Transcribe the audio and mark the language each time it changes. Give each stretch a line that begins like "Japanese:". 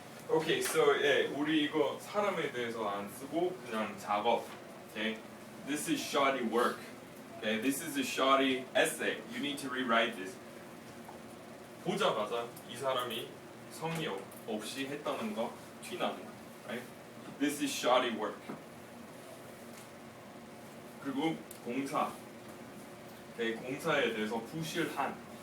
English: Okay, so
Korean: 우리 이거 사람에 대해서 안 쓰고 그냥 작업.
English: Okay, this is shoddy work. Okay, this is a shoddy essay. You need to rewrite this.
Korean: 보자마자 이 사람이 성의 없이 했다는 거 티나는 거.
English: Right? This is shoddy work.
Korean: 그리고 공사. Okay, 공사에 대해서 부실한.